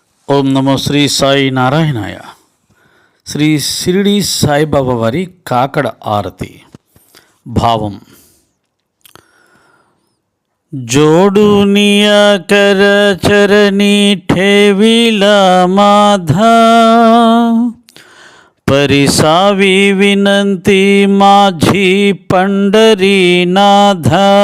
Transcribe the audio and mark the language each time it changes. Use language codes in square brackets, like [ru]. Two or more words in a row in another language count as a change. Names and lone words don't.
[te] ఓం నమో శ్రీ సాయి నారాయణాయ. శ్రీ షిరిడి సాయిబాబా వారి కాకడ ఆరతి. భావం: [mr] जोडुनिया कर चरनी ठेविला माधा, परिसावी विनंती माझी पंढरीनाथा.